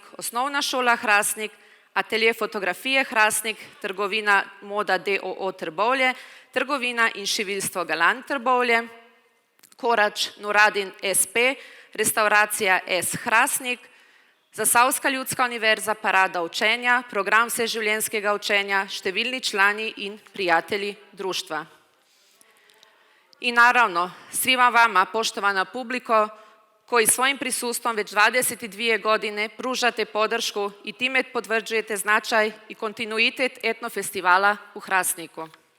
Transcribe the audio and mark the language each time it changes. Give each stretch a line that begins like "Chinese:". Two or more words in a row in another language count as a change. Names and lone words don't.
Slovenian: Osnovna šola Hrastnik, Atelje fotografije Hrastnik, Trgovina Moda DOO Trbovlje, Trgovina in šiviljstvo Galant Trbovlje, Korač Nuradin SP, Restauracija S Hrastnik, Zasavska ljudska univerza Parada učenja, program vseživljenjskega učenja, številni člani in prijatelji društva.
Serbian: I naravno, svima vama, poštovana publiko, koji svojim prisustvom već 22 godine pružate podršku i time potvrđujete značaj i kontinuitet etnofestivala u Hrastniku.